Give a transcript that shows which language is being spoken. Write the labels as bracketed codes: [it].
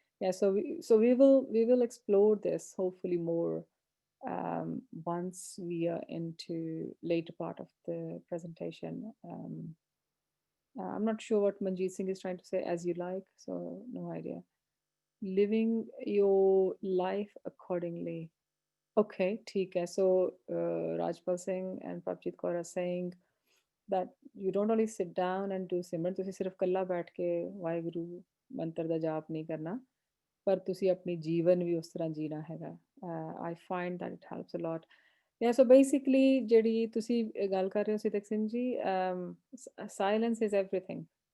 [en] Yeah, so we will explore this hopefully more once we are into later part of the presentation. I'm not sure what Manjeet Singh is trying to say, as you like, so no idea. Living your life accordingly. Okay, theek hai. So Rajpal Singh and Prabjit Kaur are saying that you don't only sit down and do Simran, [pa] ਤੁਸੀਂ ਸਿਰਫ ਕੱਲਾ ਬੈਠ ਕੇ ਵਾਹਿਗੁਰੂ ਮੰਤਰ ਦਾ ਜਾਪ ਨਹੀਂ ਕਰਨਾ, ਪਰ ਤੁਸੀਂ ਆਪਣੀ ਜੀਵਨ ਵੀ ਉਸ ਤਰ੍ਹਾਂ ਜੀਣਾ ਹੈਗਾ. [en] I find that it helps a lot. Yeah, so basically [pa] ਜਿਹੜੀ ਤੁਸੀਂ ਗੱਲ ਕਰ ਰਹੇ ਹੋ ਸਿੱਧਕ Singh ji, [en] silence is everything.